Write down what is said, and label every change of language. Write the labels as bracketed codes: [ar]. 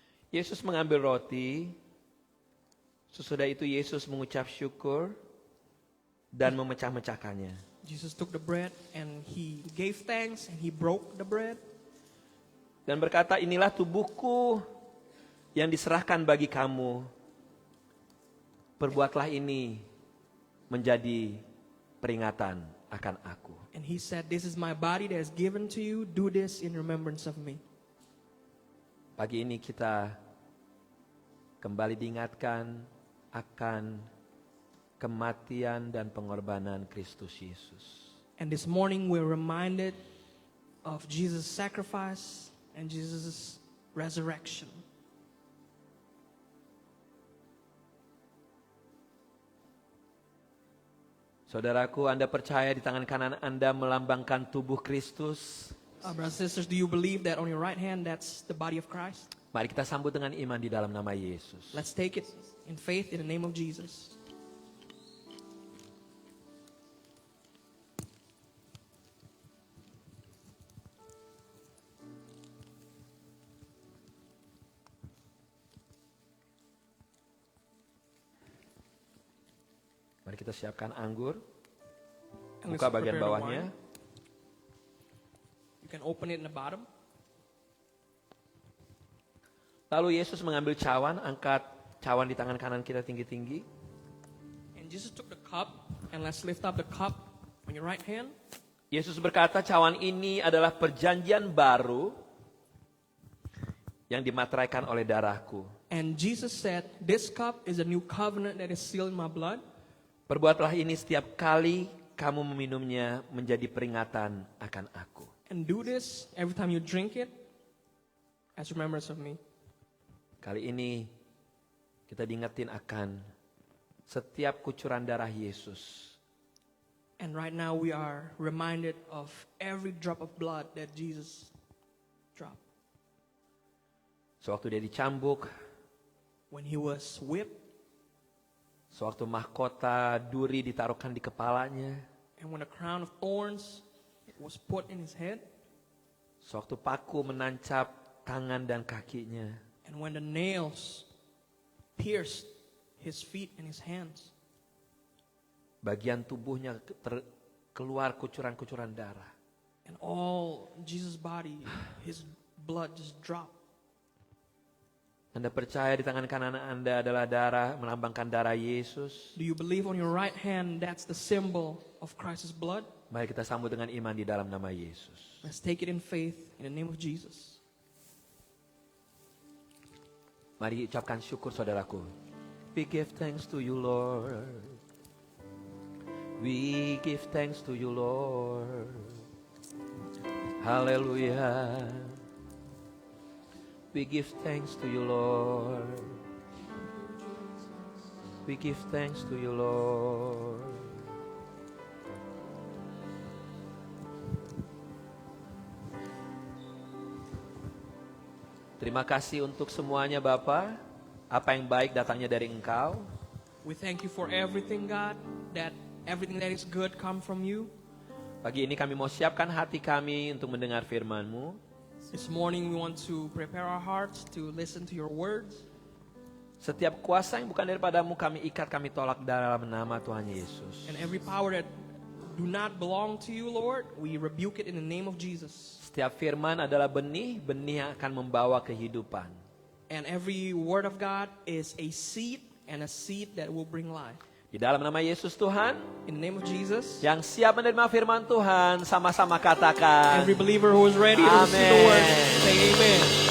[id] Yesus mengambil roti, sesudah itu Yesus mengucap syukur dan memecah-mecahkannya. [en] Jesus took the bread and he gave thanks and he broke the bread. [id] Dan berkata, inilah tubuhku yang diserahkan bagi kamu. Perbuatlah ini menjadi peringatan akan aku. [en] And he said, this is my body that is given to you. Do this in remembrance of me. [id] Pagi ini kita kembali diingatkan akan kematian dan pengorbanan Kristus Yesus. [en] And this morning we're reminded of Jesus' sacrifice and Jesus' resurrection. [id] Saudaraku, Anda percaya di tangan kanan Anda melambangkan tubuh Kristus? [en] Brothers and sisters, do you believe that on your right hand that's the body of Christ? [id] Mari kita sambut dengan iman di dalam nama Yesus. [en] Let's take it in faith in the name of Jesus. [id] Mari kita siapkan anggur. [en] And let's [id] Buka bagian [en] prepare the [id] bawahnya. [en] wine. You can open it in the bottom. [id] Lalu Yesus mengambil cawan, angkat cawan di tangan kanan kita tinggi-tinggi. [en] And Jesus took the cup, and let's lift up the cup on your right hand. [id] Yesus berkata, cawan ini adalah perjanjian baru yang dimateraikan oleh darahku. [en] And Jesus said, this cup is a new covenant that is sealed in my blood. [id] Perbuatlah ini setiap kali kamu meminumnya menjadi peringatan akan aku. [en] And do this every time you drink it as remembrance of me. [id] Kali ini kita diingetin akan setiap kucuran darah Yesus. [en] And right now we are reminded of every drop of blood that Jesus dropped. [id] Sewaktu dia dicambuk, [en] When he was whipped, [id] sewaktu mahkota duri ditaruhkan di kepalanya, [en] and when a crown of thorns was put in his head, [id] sewaktu paku menancap tangan dan kakinya, [en] and when the nails pierced his feet and his hands, [id] bagian tubuhnya keluar kucuran-kucuran darah. [en] and all Jesus' body, his blood just dropped. [id] Anda percaya di tangan kanan Anda adalah darah, melambangkan darah Yesus? [en] Do you believe on your right hand that's the symbol of Christ's blood? [id] Mari kita sambut dengan iman di dalam nama Yesus. [en] Let's take it in faith in the name of Jesus. [id] Mari ucapkan syukur saudaraku. [en] We give thanks to you, Lord. We give thanks to you, Lord. [id] Haleluya. [en] We give thanks to you, Lord. We give thanks to you, Lord. [id] Terima kasih untuk semuanya Bapa. Apa yang baik datangnya dari Engkau. [en] We thank you for everything, God, that everything that is good come from you. [id] Pagi ini kami mau siapkan hati kami untuk mendengar firman-Mu. [en] This morning we want to prepare our hearts to listen to your words. [id] Setiap kuasa yang bukan daripadamu kami ikat, kami tolak dalam nama Tuhan Yesus. [en] And every power that do not belong to you, Lord, we rebuke it in the name of Jesus. [id] Setiap firman adalah benih, benih yang akan membawa kehidupan. [en] And every word of God is a seed, and a seed that will bring life. [id] Di dalam nama Yesus Tuhan, [en] In the name of Jesus, [id] yang siap menerima firman Tuhan, sama-sama katakan. [en] every believer who is ready to receive the word, say amen.